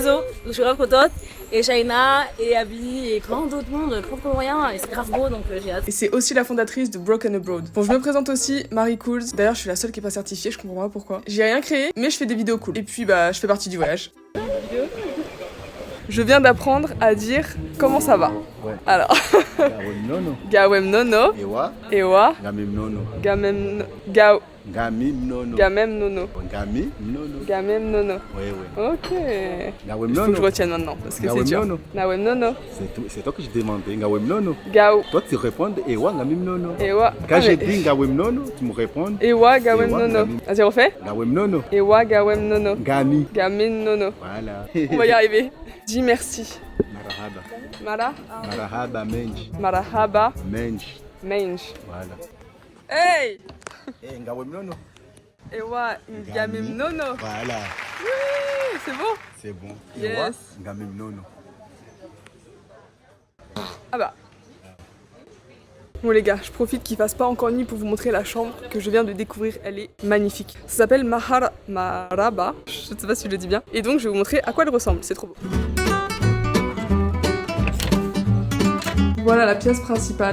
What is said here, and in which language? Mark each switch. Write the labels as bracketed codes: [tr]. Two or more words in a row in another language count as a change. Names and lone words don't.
[fr] Donc je suis grave contente. Et Shaina, et Abby, et plein d'autres mondes, plein de Comoriens. Et c'est grave beau, donc j'ai hâte. Et c'est aussi la fondatrice de Broken Abroad. Bon, je me présente aussi, Marie Cools. D'ailleurs, je suis la seule qui est pas certifiée, je comprends pas pourquoi. J'ai rien créé, mais je fais des vidéos cool. Et puis, bah, je fais partie du voyage. Je viens d'apprendre à dire comment ça va. Ouais. Alors, [zdj] Gawem nono. Gawem nono, Ewa. Ewa, Gamim nono. Gamem Gamim nono. Gamem nono, Gamim nono. Gamem nono. [fr] Ouais, ouais. Ok. [zdj] Gawem [fr] Il faut que je [zdj] nono. [fr] retienne maintenant, parce que c'est [zdj] Gawem [fr] dur. [zdj] nono. Nawem nono, [fr] C'est toi que je demandais. [zdj] Gawem nono. Gao, [fr] Toi, tu réponds [zdj] Ewa Gamim nono. Ewa. [fr] Quand Ah, j'ai mais- dit Gawem nono, tu me réponds [zdj] Ewa, Gawem Ewa, nono. Gamim. [fr] Vas-y, refais. [zdj] Gawem nono. Ewa, Gawem nono. Gami. Gamin nono. [fr] Voilà. On va y arriver. Dis merci. [zdj] Marahaba. Mara, Marahaba menj. marahaba, Menj. [fr] mange. Voilà. Hey! [zdj] Eh, Gawem nono. Ewa, gamim nono. [fr] Voilà. Oui, c'est bon? C'est bon. Yes. [zdj] Ewa Gamim nono. [fr] Ah bah. Bon les gars, je profite qu'il fasse pas encore nuit pour vous montrer la chambre que je viens de découvrir. Elle est magnifique. Ça s'appelle Maraba. Je sais pas si je le dis bien. Et donc je vais vous montrer à quoi elle ressemble. C'est trop beau. Voilà la pièce principale.